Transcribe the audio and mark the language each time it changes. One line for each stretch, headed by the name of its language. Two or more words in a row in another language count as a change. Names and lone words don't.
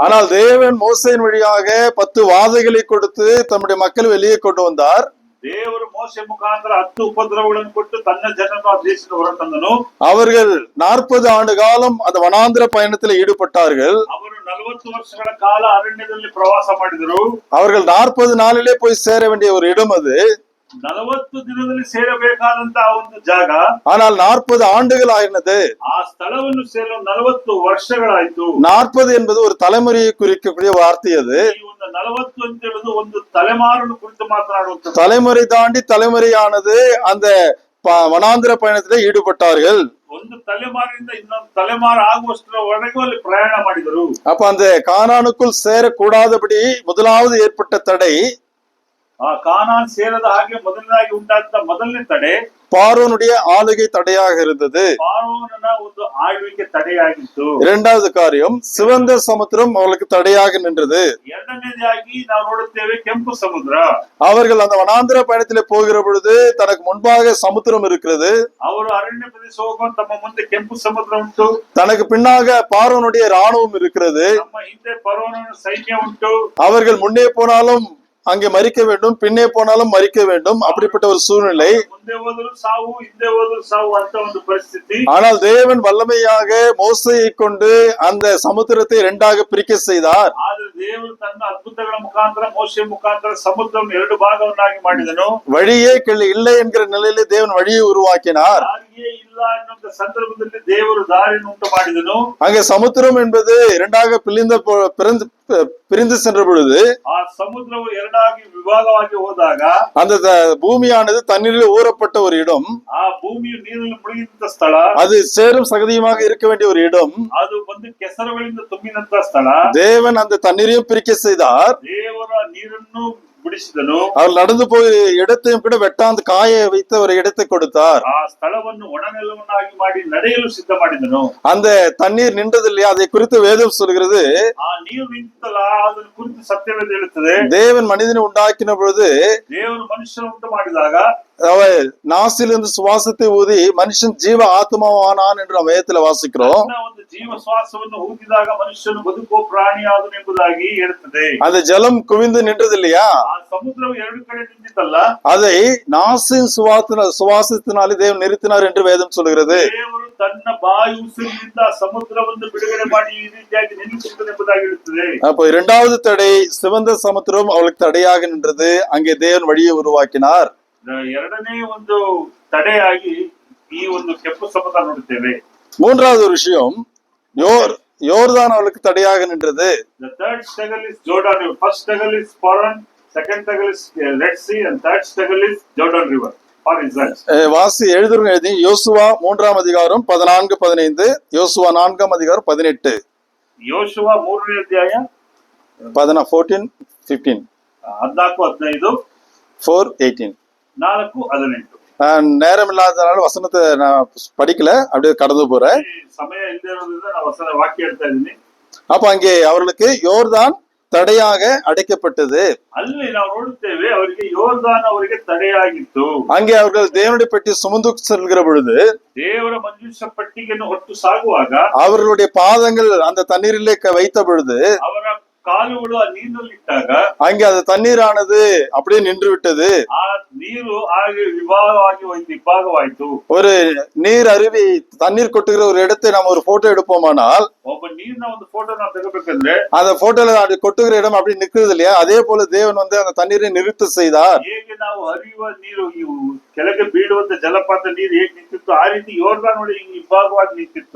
Tamil: ஆனால் தேவன் மோசேயின் வழியாக 10 வாதைகளை கொடுத்து தம்முடைய மக்களை வெளியே கொண்டு வந்தார்.
Kannada: ದೇವರು ಮೋಶೆ ಮುಖಾಂತರ 10 ಉಪದ್ರವಗಳನ್ನು ಕೊಟ್ಟು ತನ್ನ ಜನರನ್ನು ಆ ದೇಶದಿಂದ ಹೊರತಂದನು.
Tamil: அவர்கள் 40 ஆண்டு காலம் அந்த வனாந்திர பயணத்தில் ஈடுபட்டார்கள்.
Kannada: ಅವರು 40 ವರ್ಷಗಳ ಕಾಲ ಅರಣ್ಯದಲ್ಲಿ ಪ್ರವಾಸ ಮಾಡಿದರು.
Tamil: அவர்கள் 40 நாளிலே போய் சேர வேண்டிய ஒரு இடம் அது.
Kannada: 40 ದಿನದಲ್ಲಿ ಸೇರಬೇಕಾದಂತಹ ಒಂದು ಜಾಗ.
Tamil: ஆனால் 40 ஆண்டுகள் ஆயினது.
Kannada: ಆ ಸ್ಥಳವನ್ನು ಸೇರಲು 40 ವರ್ಷಗಳಾಯ್ತು.
Tamil: 40 என்பது ஒரு தலைமுறையை குறிக்கக்கூடிய வார்த்தை அது.
Kannada: ಈ ಒಂದು 40 ಅಂತ ಹೇಳುದು ಒಂದು ತಲೆಮಾರನ್ನು ಕುರಿತು ಮಾತನಾಡುವಂತ.
Tamil: தலைமுறை தாண்டி தலைமுறையானது அந்த வனாந்திர பயணத்திலே ஈடுபட்டார்கள்.
Kannada: ಒಂದು ತಲೆಮಾರಿನಿಂದ ಇನ್ನೊಂದು ತಲೆಮಾರು ಆಗುವಷ್ಟರವರೆಗೂ ಅಲ್ಲಿ ಪ್ರಯಾಣ ಮಾಡಿದರು.
Tamil: அப்ப அந்த கானானுக்குள் சேரக்கூடாதபடி முதலாவது ஏற்பட்ட தடை,
Kannada: ಆ ಕಾನಾನ್ ಸೇರದ ಹಾಗೆ ಮೊದಲನೇದಾಗಿ ಉಂಟಾದ ಮೊದಲನೇ ತಡೆ
Tamil: பார்வோனுடைய ஆளுகை தடையாக இருந்தது.
Kannada: ಫಾರೋನನ ಒಂದು ಆಳ್ವಿಕೆ ತಡೆಯಾಗಿತ್ತು.
Tamil: இரண்டாவது காரியம், சிவந்த சமுத்திரம் அவர்களுக்கு தடையாக நின்றது.
Kannada: ಎರಡನೇದಾಗಿ ನಾವು ನೋಡುತ್ತೇವೆ ಕೆಂಪು ಸಮುದ್ರ.
Tamil: அவர்கள் அந்த வனாந்திர பயணத்திலே போகிற பொழுது தனக்கு முன்பாக சமுத்திரம் இருக்கிறது.
Kannada: ಅವರು ಅರಣ್ಯ ಪ್ರದೇಶ ಹೋಗುವ ತಮ್ಮ ಮುಂದೆ ಕೆಂಪು ಸಮುದ್ರ ಉಂಟು.
Tamil: தனக்கு பின்னாக பார்வோனுடைய ராணுவம் இருக்கிறது.
Kannada: ನಮ್ಮ ಹಿಂದೆ ಫರೋಹನ ಸೈನ್ಯ ಉಂಟು.
Tamil: அவர்கள் முன்னே போனாலும் அங்கே மறிக்க வேண்டும், பின்னே போனாலும் மறிக்க வேண்டும், அப்படிப்பட்ட ஒரு சூழ்நிலை.
Kannada: ಮುಂದೆ ಹೋದರೂ ಸಾವು, ಹಿಂದೆ ಹೋದರೂ ಸಾವು ಅಂತ ಒಂದು ಪರಿಸ್ಥಿತಿ.
Tamil: ஆனால் தேவன் வல்லமையாக மோசேயை கொண்டு அந்த சமுத்திரத்தை 2ஆக பிரிக்க செய்தார்.
Kannada: ಆದ್ರೆ ದೇವರು ತನ್ನ ಅದ್ಭುತಗಳ ಮುಖಾಂತರ ಮೋಶೆ ಮುಖಾಂತರ ಸಮುದ್ರವನ್ನು 2 ಭಾಗವನ್ನಾಗಿ ಮಾಡಿದನು.
Tamil: வழியே இல்லை என்கிற நிலையிலே தேவன் வழியை உருவாக்கினார்.
Kannada: ದಾರಿಯೇ ಇಲ್ಲ ಅನ್ನುವಂತ ಸಂದರ್ಭದಲ್ಲಿ ದೇವರು ದಾರಿಯನ್ನು ಉಂಟು ಮಾಡಿದನು.
Tamil: அங்கே சமுத்திரம் என்பது 2ஆக பிரிந்து சென்ற பொழுது
Kannada: ಆ ಸಮುದ್ರವು 2ಆಗಿ ವಿಭಾಗವಾಗಿ ಹೋದಾಗ
Tamil: அந்த பூமியானது தண்ணீரில் ஊறப்பட்ட ஒரு இடம்,
Kannada: ಆ ಭೂಮಿಯು ನೀರಿನಲ್ಲಿ ಮುಳುಗಿದಂತ ಸ್ಥಳ,
Tamil: அது சேரும் சகதியுமாக இருக்க வேண்டிய ஒரு இடம்,
Kannada: ಅದು ಒಂದು ಕೆಸರುಗಳಿಂದ ತುಂಬಿದಂತ ಸ್ಥಳ.
Tamil: தேவன் அந்த தண்ணீரையும் பிரிக்க செய்தார்.
Kannada: ದೇವರ ನೀರನ್ನು ಬಿಡಿಸಿದನು.
Tamil: அவர் நடந்து போய் இடத்தையும் கூட வெட்டாந்து காய வைத்த ஒரு இடத்தை கொடுத்தார்.
Kannada: ಆ ಸ್ಥಳವನ್ನು ಒಣನೆಲವನ್ನಾಗಿ ಮಾಡಿ ನಡೆಯಲು ಸಿದ್ಧ ಮಾಡಿದನು.
Tamil: அந்த தண்ணீர் நின்றது இல்லையா, அதை குறித்து வேதம் சொல்கிறது.
Kannada: ಆ ನೀರು ನಿಂತಲ್ಲ, ಅದನ್ನು ಕುರಿತು ಸತ್ಯವೇದ ಹೇಳುತ್ತದೆ.
Tamil: தேவன் மனிதனை உண்டாக்கின பொழுது
Kannada: ದೇವರು ಮನುಷ್ಯನ ಉಂಟು ಮಾಡಿದಾಗ
Tamil: அவர் நாசிலிருந்து சுவாசத்தை ஊதி மனுஷன் ஜீவ ஆத்மாவானான் என்று நம்ம வேதத்துல வாசிக்கிறோம்.
Kannada: ಒಂದು ಜೀವ ಶ್ವಾಸವನ್ನು ಊದಿದಾಗ ಮನುಷ್ಯನು ಬದುಕುವ ಪ್ರಾಣಿಯಾದನು ಎಂಬುದಾಗಿ ಹೇಳುತ್ತದೆ.
Tamil: அந்த ஜலம் குவிந்து நின்றது இல்லையா,
Kannada: ಆ ಸಮುದ್ರವು 2 ಕಡೆ ನಿಂತಿತ್ತಲ್ಲ,
Tamil: அதை நாசின் சுவாசத்தினாலே தேவன் நிறுத்தினார் என்று வேதம் சொல்கிறது.
Kannada: ದೇವರು ತನ್ನ ಬಾಯಿ ಉಸಿರಿನಿಂದ ಸಮುದ್ರವನ್ನು ಬಿಡುಗಡೆ ಮಾಡಿ ಈ ರೀತಿಯಾಗಿ ನಿಲ್ಲಿಸುತ್ತದೆ ಎಂಬುದಾಗಿ ಹೇಳುತ್ತದೆ.
Tamil: அப்போ 2வது தடை, சிவந்த சமுத்திரம் அவளுக்கு தடையாக நின்றது. அங்கே தேவன் வழியை உருவாக்கினார்.
Kannada: ಎರಡನೇ ಒಂದು ತಡೆಯಾಗಿ ಈ ಒಂದು ಕೆಂಪು ಸಮುದ್ರ ನೋಡುತ್ತೇವೆ.
Tamil: 3வது ஒரு விஷயம், யோர்தான் அவளுக்கு தடையாக நின்றது.
English: The third struggle is Jordan River. First struggle is Paran, second struggle is Red Sea, and third struggle is Jordan River for Israel.
Tamil: வாசி எழுதி யோசுவா 3ஆம் அதிகாரம் 14-15, யோசுவா 4ஆம் அதிகாரம் 18,
Kannada: ಯೋಶುವ 3ನೇ ಅಧ್ಯಾಯ 14-15, 14-15, 4-18. 4-18.
Tamil: நேரம் இல்லாதனால வசனத்தை நான் படிக்கல, அப்படியே கடந்து போறேன்.
Kannada: ಸಮಯ ಇಲ್ಲದೆ ಇರೋದ್ರಿಂದ ನಾನು ವಚನ ವಾಕ್ಯ ಹೇಳ್ತಾ ಇದ್ದೀನಿ.
Tamil: அப்ப அங்கே அவர்களுக்கு யோர்தான் தடையாக அடைக்கப்பட்டது.
Kannada: ಅಲ್ಲಿ ನಾವು ನೋಡುತ್ತೇವೆ, ಅವರಿಗೆ ಯೋರ್ದಾನ್ ಅವರಿಗೆ ತಡೆಯಾಗಿತ್ತು.
Tamil: அங்கே அவர்கள் தேவனுடைய பெட்டி சுமந்து செல்கிற பொழுது
Kannada: ದೇವರ ಮಂಜೂಷ ಪಟ್ಟಿಗೆಯನ್ನು ಹೊತ್ತು ಸಾಗುವಾಗ
Tamil: அவர்களுடைய பாதங்கள் அந்த தண்ணீரிலே வைத்த பொழுது
Kannada: ಅವರ ಕಾಲುಗಳು ಆ ನೀರಿನಲ್ಲಿ ಇಟ್ಟಾಗ
Tamil: அங்கே அந்த தண்ணீரானது அப்படியே நின்று விட்டது.
Kannada: ಆ ನೀರು ಹಾಗೆ ವಿಭಾಗವಾಗಿ ಹೋಯ್ತು, ಇಬ್ಬಾಗವಾಯ್ತು.
Tamil: ஒரு நீர் அருவி தண்ணீர் கொட்டுகிற ஒரு இடத்தை நம்ம ஒரு போட்டோ எடுப்போமானால்,
Kannada: ಒಬ್ಬ ನೀರಿನ ಒಂದು ಫೋಟೋ ನಾವು ತೆಗಬೇಕಂದ್ರೆ
Tamil: அந்த போட்டோல அது கொட்டுகிற இடம் அப்படி நிற்கிறது இல்லையா, அதே போல தேவன் அந்த தண்ணீரை நிறுத்த செய்தார்.
Kannada: ಹೇಗೆ ನಾವು ಹರಿಯುವ ನೀರು ಕೆಳಗೆ ಬೀಳುವಂತ ಜಲಪಾತ ನೀರು ಹೇಗೆ ನಿಂತಿತ್ತು, ಆ ರೀತಿ ಯೋರ್ದಾನ್ ಒಳಗೆ ಇಬ್ಬಾಗವಾಗಿ ನಿಂತಿತ್ತು.